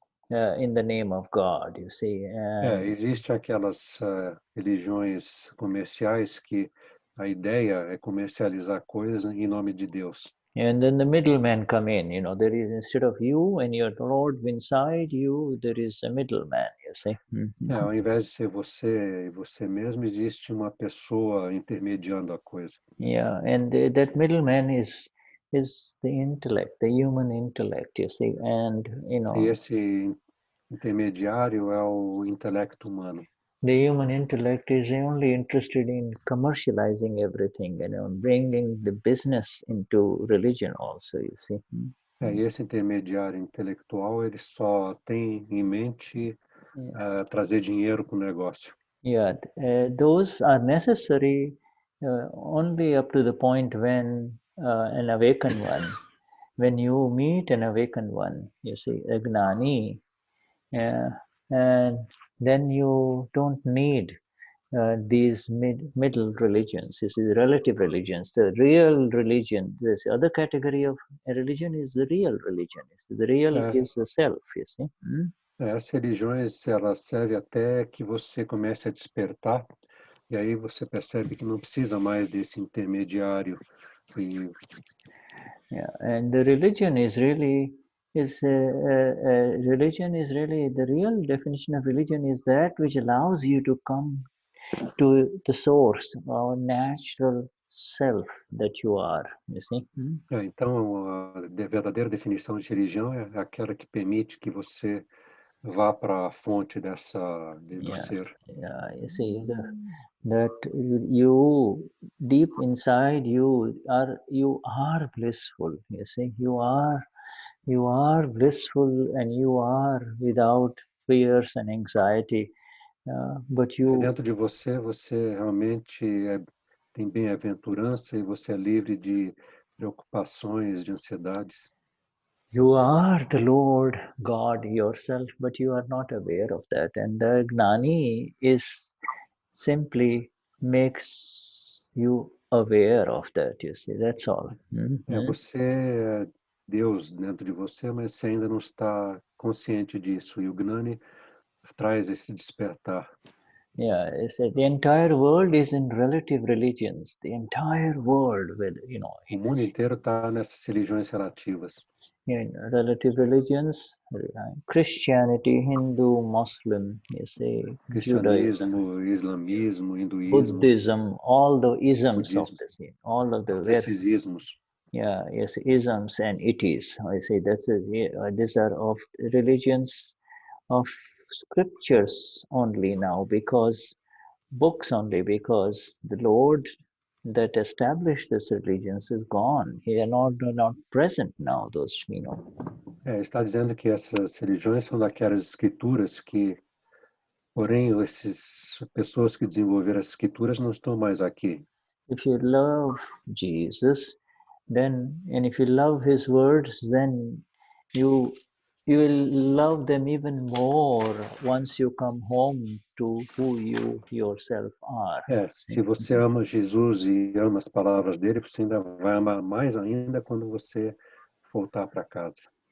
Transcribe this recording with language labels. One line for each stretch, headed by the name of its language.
English: in the name of God, you see.
Portuguese: Existe aquelas religiões comerciais que a ideia é comercializar coisas em nome de Deus.
English: And then the middlemen come in, you know, there is, instead of you and your Lord inside you, there is a middleman, you see.
Portuguese: Ao invés de ser você e você mesmo, existe uma pessoa intermediando a coisa.
English: Yeah, and that middleman is the intellect, the human intellect, you see, and, you know.
Portuguese: E esse intermediário é o intelecto humano.
English: The human intellect is only interested in commercializing everything, you know, bringing the business into religion also, you see.
Portuguese: E esse intermediário intelectual, ele só tem em mente trazer dinheiro para o negócio.
English: Yeah, those are necessary only up to the point when an awakened one, when you meet an awakened one, you see, a Gnani, and then you don't need these middle religions, you see, the relative religions. The real religion, this other category of a religion is the real religion. The real is the self, you see.
Portuguese: As religiões, elas servem até que você comece a despertar, e aí você percebe que não precisa mais desse intermediário.
English: Yeah, and the religion is really, religion is really, the real definition of religion is that which allows you to come to the source, our natural self that you are, you see.
Portuguese: Então, a verdadeira definição de religião é aquela que permite que você vá para a fonte do ser.
English: Yeah, you see, that you, deep inside you are blissful, you see, you are blissful and you are without fears and anxiety, but you...
Portuguese: Dentro de você, você realmente tem bem-aventurança e você é livre de preocupações, de ansiedades.
English: You are the Lord God yourself, but you are not aware of that. And the Gnani is simply makes you aware of that, you see, that's all.
Portuguese: Você é Deus dentro de você, mas você ainda não está consciente disso. E o Gnani traz esse despertar.
English: Yeah, it's the entire world is in relative religions. The entire world, with, you know.
Portuguese: O mundo inteiro está nessas religiões relativas.
English: In relative religions, Christianity, Hindu, Muslim, you say,
Portuguese: Cristianismo, islamismo, hinduísmo,
English: Buddhism, all the isms
Portuguese: budismo,
English: of this, all of the
Portuguese: esses ismos.
English: Yeah, yes, isms and itis. I say that's these are of religions of scriptures only now, because books only, because the Lord that established these religions is gone. He are not present now, those, you know.
Portuguese: Está dizendo que essas religiões são daquelas escrituras que, porém, essas pessoas que desenvolveram as escrituras não estão mais aqui.
English: If you love Jesus, then, and if you love his words, then you will love them even more once you come home to who you yourself are.
Portuguese: Se você ama Jesus e ama as palavras dele, você ainda vai amar mais ainda quando você voltar para casa.